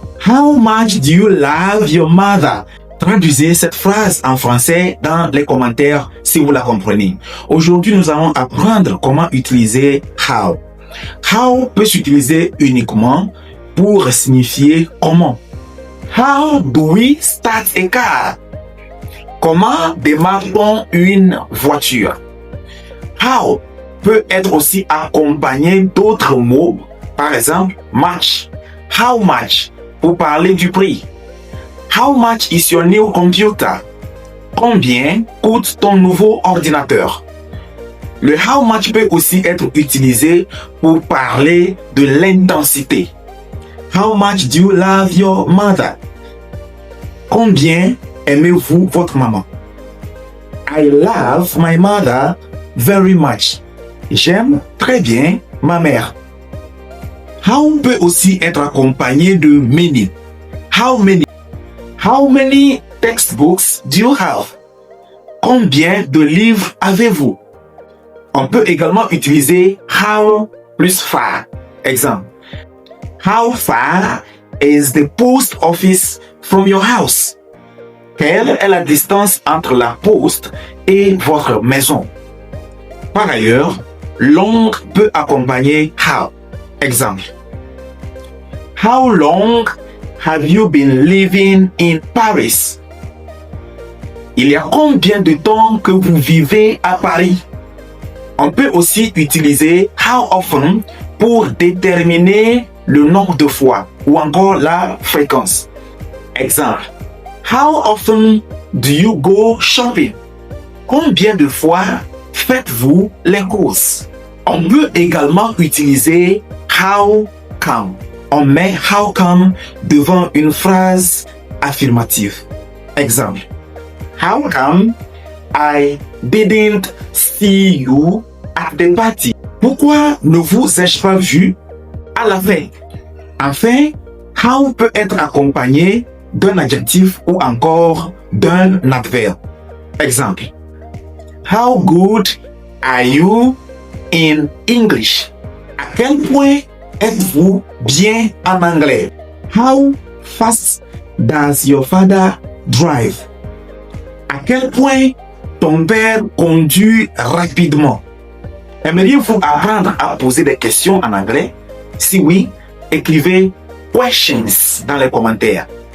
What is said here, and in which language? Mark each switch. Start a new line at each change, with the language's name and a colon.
English: How much do you love your mother?
French: Traduisez cette phrase en français dans les commentaires si vous la comprenez. Aujourd'hui, nous allons apprendre comment utiliser how. How peut s'utiliser uniquement pour signifier comment.
English: How do we start a car?
French: Comment démarre-t-on une voiture? How peut être aussi accompagné d'autres mots, par exemple much. How much pour parler du prix.
English: How much is your new computer?
French: Combien coûte ton nouveau ordinateur? Le how much peut aussi être utilisé pour parler de l'intensité.
English: How much do you love your mother?
French: Combien aimez-vous votre maman?
English: I love my mother very much.
French: J'aime très bien ma mère. How peut aussi être accompagné de many.
English: How many? How many textbooks do you have?
French: Combien de livres avez-vous? On peut également utiliser how plus far. Exemple.
English: How far is the post office from your house?
French: Quelle est la distance entre la poste et votre maison? Par ailleurs, long peut accompagner how. Exemple.
English: How long have you been living in Paris?
French: Il y a combien de temps que vous vivez à Paris? On peut aussi utiliser how often pour déterminer le nombre de fois ou encore la fréquence. Exemple.
English: How often do you go shopping?
French: Combien de fois faites-vous les courses? On peut également utiliser how come. On met how come devant une phrase affirmative. Exemple.
English: How come I didn't see you at the party?
French: Pourquoi ne vous ai-je pas vu à la fête? Enfin, how peut être accompagné d'un adjectif ou encore d'un adverbe. Exemple.
English: How good are you in English?
French: À quel point êtes-vous bien en anglais?
English: How fast does your father drive?
French: À quel point ton père conduit rapidement? Aimeriez-vous apprendre à poser des questions en anglais? Si oui, écrivez questions dans les commentaires.